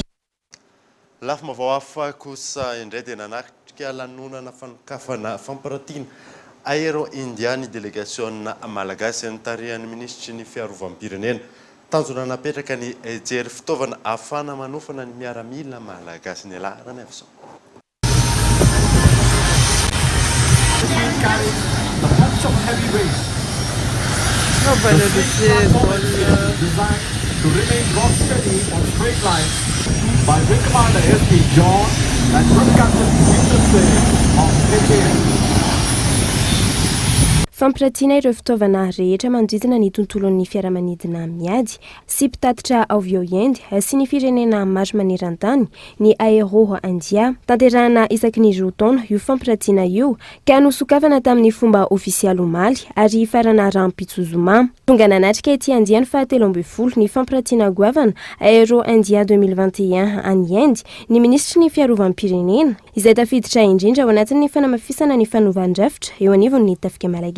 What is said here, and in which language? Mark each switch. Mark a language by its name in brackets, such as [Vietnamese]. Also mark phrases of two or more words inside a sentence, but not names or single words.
[Malagasy] Lafy mavao hafa kosa indray dia nanatrika lanonana fankafana fampirantiana aéro indiany délégation malagasy ny tarihan'ny ministry ny fiarovam-pirenena tanjona napetraka ny jery fitaovana ahafana manofana ny miaramila malagasy ny alarany avy zao. [English] To remain rock steady on straight lines by Wing Commander SP John and Group Captain Victor Singh of KKN. [Malagasy] Fampirantiana ireo fitaovana rehetra manodidina ny tontolon'ny fiaramanidina miady sy mpitatitra avy ao Inde sy ny firenena maro maneran-tany ny aéro india tanterahana isaky ny roa taona io fampirantiana io ka nosokafana tamin'ny fomba ofisialy omaly ary farana rampitsozoma tonga nanatrika ety India ny 17 ny fampirantiana goavana aéro india 2021 any Inde ny ministry ny fiarovam-pirenena izay tafiditra indrindra ao anatin'ny fanamafisana ny fanaovan-drafitra eo anivon'ny tafika malagasy.